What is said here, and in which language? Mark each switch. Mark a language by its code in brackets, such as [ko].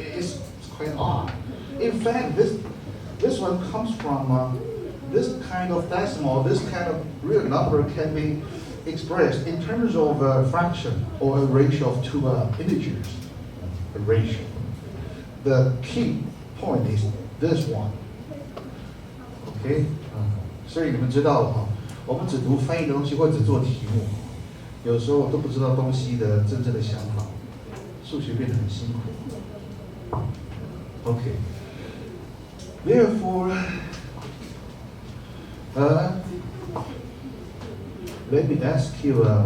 [en] It's quite odd. In fact, this one comes from this kind of decimal. This kind of real number can be expressed in terms of a fraction or a ratio of two integers. A ratio. The key point is this one. Okay? [zh] 所以你们知道了哈，我们只读翻译的东西或只做题目，有时候都不知道东西的真正的想法，数学变得很辛苦。 [en] Okay. Therefore, let me ask you.